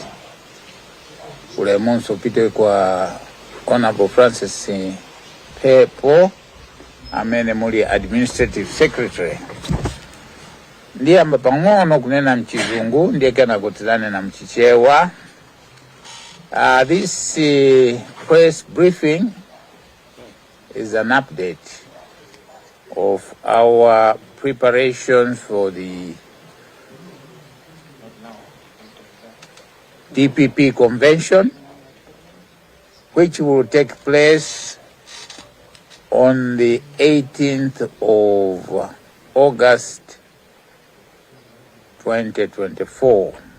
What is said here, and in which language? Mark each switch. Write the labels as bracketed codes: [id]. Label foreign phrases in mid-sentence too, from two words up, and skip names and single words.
[ny] Ulemunso upite kwa Honorable Francis Pepo amene muli [en] administrative secretary. [ny] Ndiyamba pang'ono kunena mchizungu ndiye kana kutilane na mchichewa. [en] This press briefing is an update of our preparations for the DPP convention, which will take place on the 18th of August 2024.